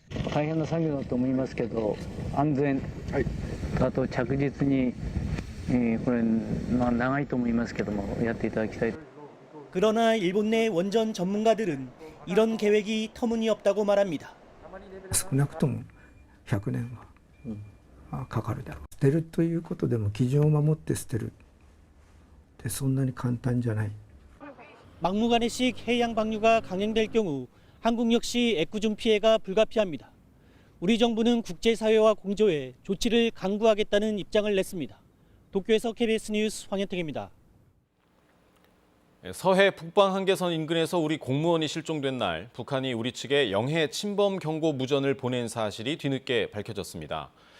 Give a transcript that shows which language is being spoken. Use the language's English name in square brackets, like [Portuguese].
[Japanese] 大変な作業だと思いますけど、安全あと着実にこれ長いと思いますけどもやっていただきたい. [Korean] 그러나 일본 내 원전 전문가들은 이런 계획이 터무니없다고 말합니다. [Japanese] 少なくとも100年はかかるだろう。捨てるということでも基準を守って捨てるってそんなに簡単じゃない。 [Korean] 막무가내식 해양 방류가 강행될 경우 한국 역시 애꿎은 피해가 불가피합니다. 우리 정부는 국제사회와 공조해 조치를 강구하겠다는 입장을 냈습니다. 도쿄에서 KBS 뉴스 황현택입니다. 서해 북방 한계선 인근에서 우리 공무원이 실종된 날, 북한이 우리 측에 영해 침범 경고 무전을 보낸 사실이 뒤늦게 밝혀졌습니다.